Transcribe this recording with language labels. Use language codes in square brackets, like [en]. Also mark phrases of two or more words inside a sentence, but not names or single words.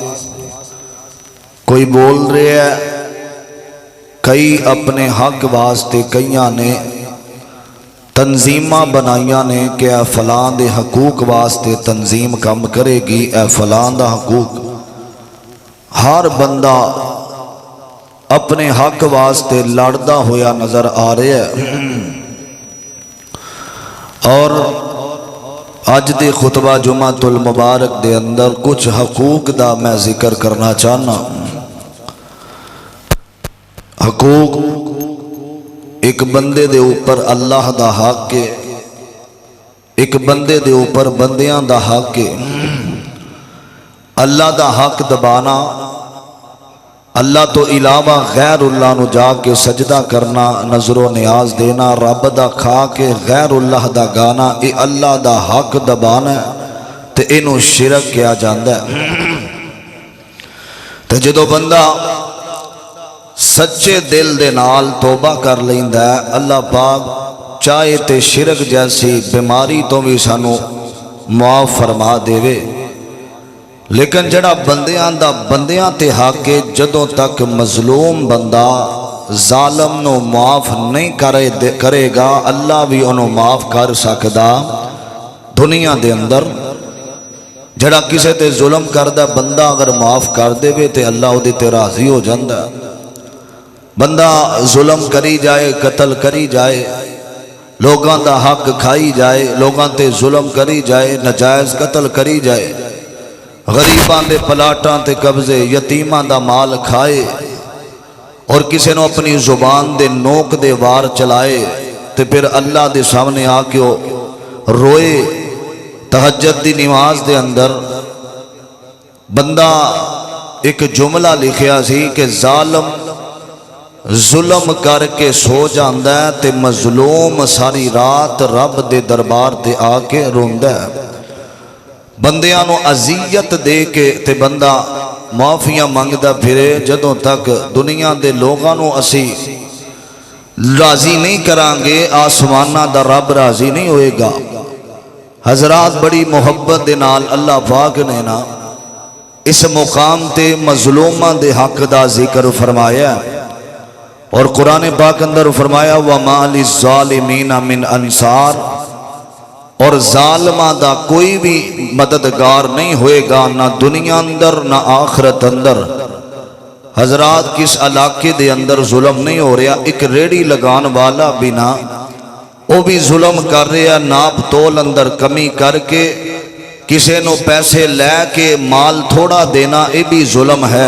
[pa] کوئی بول رہا ہے، کئی اپنے حق واسطے کئیاں نے تنظیمہ بنائیاں نے کہ اے فلاں دے حقوق واسطے تنظیم کم کرے گی، اے فلاں دا حقوق۔ ہر بندہ اپنے حق واسطے لڑدا ہویا نظر آ رہا ہے۔ اور اج دے خطبہ [ar] جمعۃ المبارک [pa] دے اندر کچھ حقوق دا میں ذکر کرنا چاہنا۔ حقوق ایک بندے دے اوپر اللہ دا حق ہے، ایک بندے دے اوپر بندیاں دا حق ہے۔ اللہ دا حق دبانا، اللہ تو علاوہ غیر اللہ نو جا کے سجدہ کرنا، نظر و نیاز دینا، رب دا کھا کے غیر اللہ دا گانا، اے اللہ دا حق دبانا ہے تے اینو شرک کیا جاندا ہے۔ تے جدو بندہ سچے دل دے نال توبہ کر لیندا ہے، اللہ پاک چاہے تے شرک جیسی بیماری تو بھی سانو معاف فرما دے۔ لیکن جڑا بندیاں تے حق ہے، جدوں تک مظلوم بندہ ظالم نو معاف نہیں کرے گا، اللہ بھی انہوں معاف کر سکدا۔ دنیا دے اندر جڑا کسے تے ظلم کردہ بندہ اگر معاف کر دے وے تے اللہ دے تے راضی ہو جاندہ۔ بندہ ظلم کری جائے، قتل کری جائے، لوگاں دا حق کھائی جائے، لوگاں تے ظلم کری جائے، نجائز قتل کری جائے، غریباں دے پلاٹاں تے قبضے، یتیماں دا مال کھائے، اور کسی نو اپنی زبان دے نوک دے وار چلائے تے پھر اللہ دے سامنے آ کے روئے۔ تہجد دی نماز دے اندر بندہ ایک جملہ لکھیا سی کہ ظالم ظلم کر کے سو جاندہ ہے تے مظلوم ساری رات رب دے دربار تے آ کے روندہ ہے۔ بندیاں نو اذیت دے کے تے بندہ معافیاں منگدا پھرے، جدوں تک دنیا دے لوگاں نو اسی راضی نہیں کرانگے آسمانہ دا رب راضی نہیں ہوئے گا۔ حضرات، بڑی محبت دے نال اللہ پاک نے نا اس مقام تے مظلوماں دے حق دا ذکر فرمایا، اور قرآن پاک اندر فرمایا [ar] وَمَا لِلظَّالِمِينَ مِنْ انصار، [pa] اور ظالمہ دا کوئی بھی مددگار نہیں ہوئے گا، نہ دنیا اندر نہ آخرت اندر۔ حضرات، کس علاقے دے اندر ظلم نہیں ہو رہا، ایک ریڑی لگان والا بھی نہ وہ بھی ظلم کر رہا، ناپ تول اندر کمی کر کے کسے نو پیسے لے کے مال تھوڑا دینا، [ur] یہ بھی ظلم ہے۔